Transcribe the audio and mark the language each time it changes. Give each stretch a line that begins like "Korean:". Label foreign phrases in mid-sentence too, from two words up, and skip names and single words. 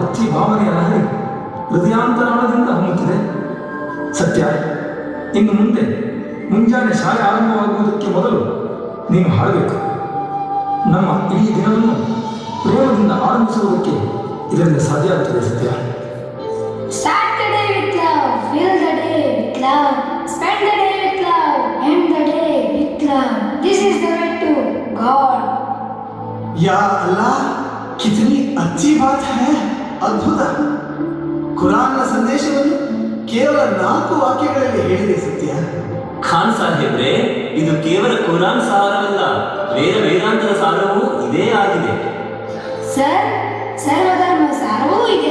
Kannada: ಭಾವನೆಯ ಲಹರಿ ಹೃದಯಾಂತರಾಳದಿಂದ ಹೊಮ್ಮುತ್ತಿದೆ. ಸತ್ಯ, ಇನ್ನು ಮುಂದೆ ಮುಂಜಾನೆ ಶಾಲೆ ಆರಂಭವಾಗುವುದಕ್ಕೆ ಮೊದಲು ನೀನು ಹಾಡಬೇಕು. ನಮ್ಮ ಇಡೀ ದಿನವನ್ನು ಪ್ರೇಮದಿಂದ ಆರಂಭಿಸುವುದಕ್ಕೆ ಇದರಿಂದ ಸಾಧ್ಯ ಆಗ್ತದೆ. ಸತ್ಯ,
English: Start the day with love, fill the day with love, spend the day with love, end the day with love. This is the way to God.
Arabic: يا الله,
Hindi: कितनी अच्छी बात है.
Kannada: ಅದ್ಭುತ. ಕುರಾನ್ನ ಸಂದೇಶವನ್ನು ಕೇವಲ 4 ವಾಕ್ಯಗಳಲ್ಲಿ ಹೇಳಿದೆ. ಸತ್ಯ, ಖಾನ್ ಸಾಹೇಬ್ರೆ, ಇದು ಕೇವಲ ಕುರಾನ್ ಸಾರವಲ್ಲ, ವೇದಾಂತದ ಸಾರವೂ ಇದೇ ಆಗಿದೆ. ಸರ್, ಸರ್ವಧರ್ಮ ಸಾರವೂ ಇದೆ.